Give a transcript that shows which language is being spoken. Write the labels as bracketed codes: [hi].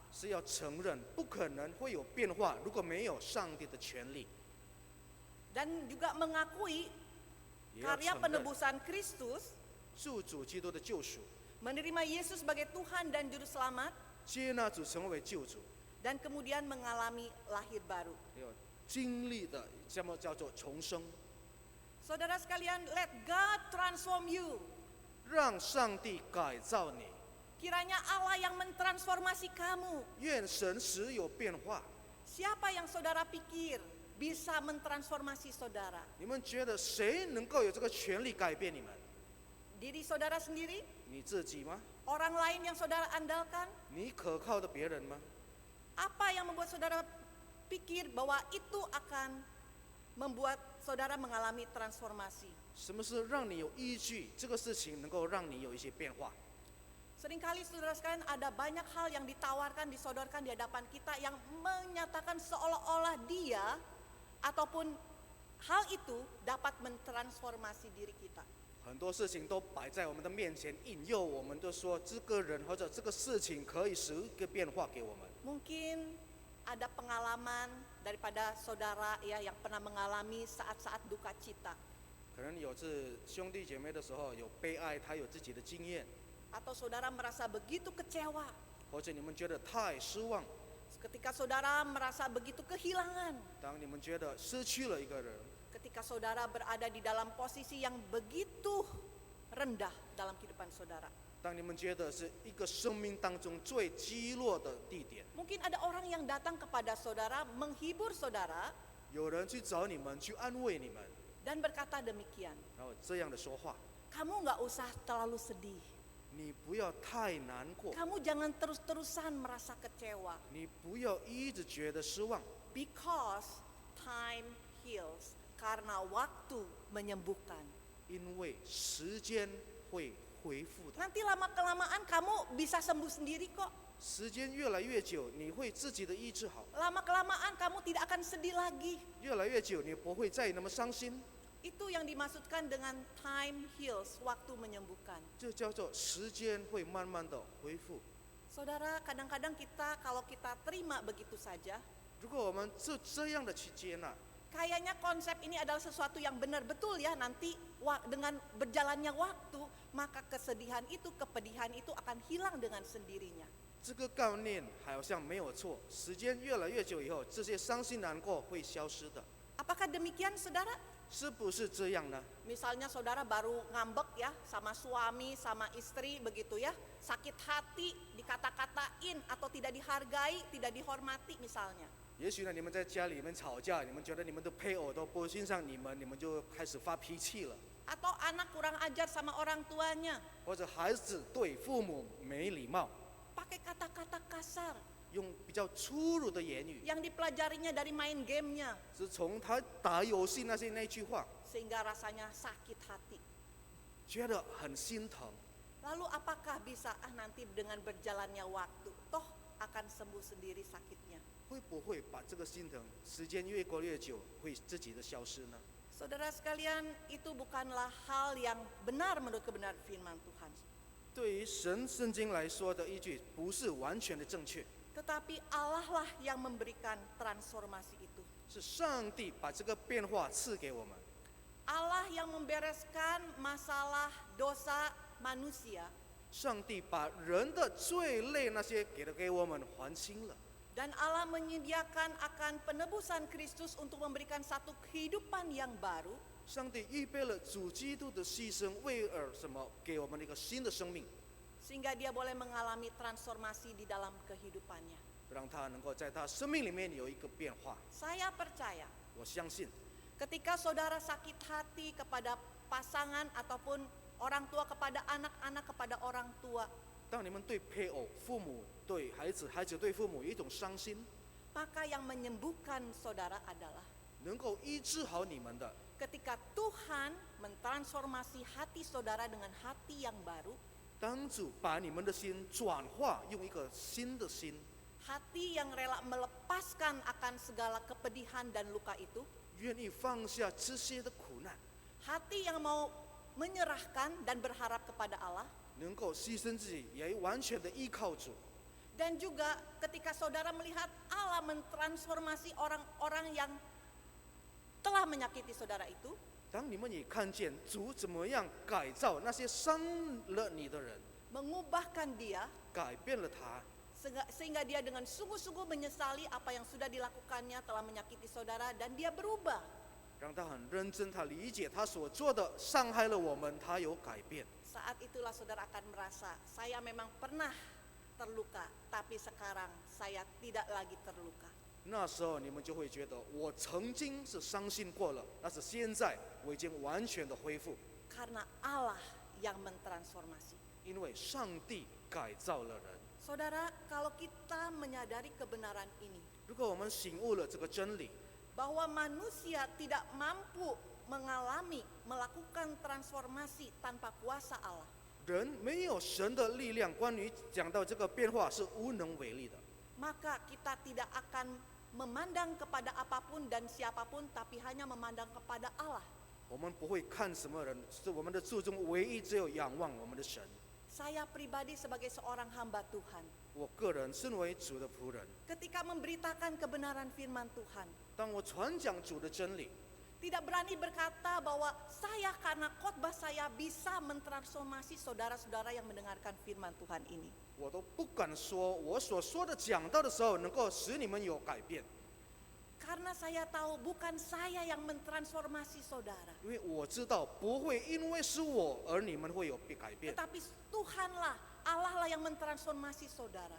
[zh] 是要承认不可能会有变化，如果没有上帝的权利， [id] Dan juga mengakui [zh] 也要 [id] karya [zh] 承认 [id] penebusan Kristus, [zh] 救主基督的救赎， [id] menerima Yesus sebagai Tuhan dan Juru Selamat, [zh] 接纳主成为救主， [id] dan kemudian mengalami lahir baru. [zh] 要经历的叫做重生， [id] Saudara sekalian, [en] let God transform you. [zh] 让上帝改造你， [id] Kiranya Allah yang mentransformasi kamu. [zh] 愿神使有变化。 [id] Siapa yang saudara pikir bisa mentransformasi saudara? [zh] 你们觉得谁能够有这个权利改变你们？ [id] Diri saudara sendiri? [zh] 你自己吗？ [id] Orang lain yang saudara andalkan? [zh] 你可靠的别人吗？ [id] Apa yang membuat saudara pikir bahwa itu akan membuat saudara mengalami transformasi? [zh] 什么是让你有依据？这个事情能够让你有一些变化。 [id] Seringkali saudara sekalian ada banyak hal yang ditawarkan, disodorkan di hadapan kita yang menyatakan seolah-olah dia ataupun hal itu dapat mentransformasi diri kita. [zh] 很多事情都摆在我们的面前，引诱我们，就说这个人或者这个事情可以使一个变化给我们。 [id] Mungkin ada pengalaman daripada saudara ya yang pernah mengalami saat-saat duka cita. [zh] 可能有次兄弟姐妹的时候有悲哀，他有自己的经验， [id] Atau saudara merasa begitu kecewa [zh] 或者你们觉得太失望， [id] ketika saudara merasa begitu kehilangan, [zh] 当你们觉得失去了一个人， [id] ketika saudara berada di dalam posisi yang begitu rendah dalam kehidupan saudara. [zh] 当你们觉得是一个生命当中最低落的地点， [id] Mungkin ada orang yang datang kepada saudara, menghibur saudara, [zh] 有人去找你们，去安慰你们， [id] dan berkata demikian, [zh] 然后这样的说话， [id] kamu nggak usah terlalu sedih, [zh] 你不要太难过， [id] kamu jangan terus-terusan merasa kecewa, [zh] 你不要一直觉得失望， [en] because time heals, [id] karena waktu menyembuhkan. [zh] 因为时间会恢复的。 [id] Nanti lama-kelamaan kamu bisa sembuh sendiri kok. [zh] 时间越来越久，你会自己的医治好； [id] Lama-kelamaan kamu tidak akan sedih lagi. [zh] 越来越久，你不会再那么伤心。 [id] Itu yang dimaksudkan dengan [en] time heals, [id] waktu menyembuhkan. [zh] 这叫做时间会慢慢的恢复。 [id] Saudara, kadang-kadang kalau kita terima begitu saja, [zh] 如果我们就这样的去接纳， [id] kayaknya konsep ini adalah sesuatu yang benar betul ya. Nanti dengan berjalannya waktu, maka kesedihan itu, kepedihan itu akan hilang dengan sendirinya. [zh] 这个概念好像没有错。时间越来越久以后，这些伤心难过会消失的， [id] Apakah demikian, saudara? [zh] 是不是这样呢？ [id] Misalnya saudara baru ngambek ya sama suami, sama istri begitu ya. Sakit hati, dikata-katain atau tidak dihargai, tidak dihormati misalnya. [zh] 也许呢，你们在家里面吵架，你们觉得你们的配偶都不欣赏你们，你们就开始发脾气了。 [id] Atau anak kurang ajar sama orang tuanya, [zh] 或者孩子对父母没礼貌， [id] pakai kata-kata kasar [zh] 用比较粗鲁的言语， [id] yang dipelajarinya dari main gamenya, [zh] 是从他打游戏那句话， [id] sehingga rasanya sakit hati. [zh] 觉得很心疼。 [id] Lalu apakah bisa nanti dengan berjalannya waktu, toh akan sembuh sendiri sakitnya? [zh] 会不会把这个心疼，时间越过越久，会自己的消失呢？ [id] Saudara sekalian, itu bukanlah hal yang benar menurut kebenaran firman Tuhan. [zh] 对于圣经来说的依据，不是完全的正确， [id] Tetapi Allah lah yang memberikan transformasi itu. [zh] 是上帝把这个变化赐给我们。 [id] Allah yang membereskan masalah dosa manusia [zh] 上帝把人的罪类那些给我们还清了， [id] dan Allah menyediakan akan penebusan Kristus untuk memberikan satu kehidupan yang baru [zh] 上帝预备了主基督的牺牲，为了什么？给我们一个新的生命， [id] sehingga dia boleh mengalami transformasi di dalam kehidupannya. [zh] 让他能够在他生命里面有一个变化。 [id] Saya percaya [zh] 我相信， [id] ketika saudara sakit hati kepada pasangan ataupun orang tua kepada anak-anak kepada orang tua, [zh] 当你们对配偶、父母、对孩子、孩子对父母有一种伤心， [id] maka yang menyembuhkan saudara adalah [zh] 能够医治好你们的， [id] ketika Tuhan mentransformasi hati saudara dengan hati yang baru, [zh] 当主把你们的心转化，用一个新的心， [id] hati yang rela melepaskan akan segala kepedihan dan luka itu, [zh] 愿意放下这些的苦难， [id] hati yang mau menyerahkan dan berharap kepada Allah, [zh] 能够牺牲自己，也完全的依靠主。 [id] dan juga ketika saudara melihat Allah mentransformasi orang-orang yang telah menyakiti saudara itu, [zh] 当你们也看见主怎么样改造那些伤了你的人， [id] mengubahkan dia, [zh] 改变了他， [id] sehingga dia dengan sungguh-sungguh menyesali apa yang sudah dilakukannya telah menyakiti saudara dan dia berubah. [zh] 让他很认真，他理解他所做的伤害了我们，他有改变。 [id] Saat itulah saudara akan merasa, saya memang pernah terluka, tapi sekarang saya tidak lagi terluka. [zh] 那时候你们就会觉得，我曾经是伤心过了，但是现在我已经完全的恢复， [id] Karena Allah yang mentransformasi. [zh] 因为上帝改造了人。 [id] Saudara, kalau kita menyadari kebenaran ini, [zh] 如果我们醒悟了这个真理， [id] bahwa manusia tidak mampu melakukan transformasi tanpa kuasa Allah, [zh] 人没有神的力量，关于讲到这个变化是无能为力的。 [id] maka kita tidak akan memandang kepada apapun dan siapapun, tapi hanya memandang kepada Allah. [zh] 我们不会看什么人，是我们的注重唯一只有仰望我们的神。 [id] Saya pribadi sebagai seorang hamba Tuhan, [zh] 我个人身为主的仆人， [id] ketika memberitakan kebenaran firman Tuhan, [zh] 当我传讲主的真理， [id] tidak berani berkata bahwa saya karena khotbah saya bisa mentransformasi saudara-saudara yang mendengarkan firman Tuhan ini. [zh] 我都不敢说我所说的讲道的时候能够使你们有改变， [id] Karena saya tahu bukan saya yang mentransformasi saudara, [zh] 因为我知道不会因为是我而你们会有改变， [id] tetapi Tuhanlah, Allah lah yang mentransformasi saudara.